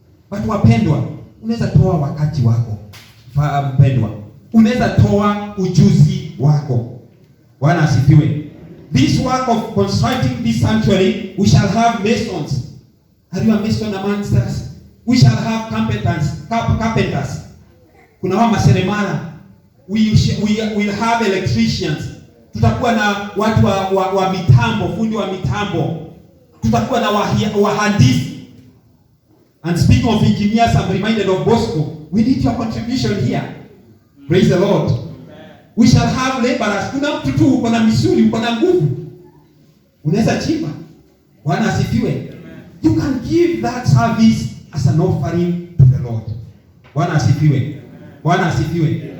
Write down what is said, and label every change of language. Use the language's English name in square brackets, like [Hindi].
[Swahili] But wapendwa, unaweza toa wakati wako. Mpendwa, unaweza toa ujuzi wako. Bwana asifiwe. [English] This work of constructing this sanctuary, we shall have masons. Are you a mason amongst us? We shall have carpenters. [Swahili] Kuna wa maseremala. [English] We will have electricians. [Swahili] Tutakuwa na watu wa mitambo, fundi wa mitambo. Tutakuwa na wahandisi. [English] And speaking of engineers, I'm reminded of Bosco. We need your contribution here. Praise the Lord. We shall have laborers. [Swahili] Kuna mtu tu uko na misuli, uko na nguvu, unaweza chimba. Bwana asifiwe. [English] You can give that service as an offering to the Lord. [Swahili] Bwana asifiwe. Bwana asifiwe.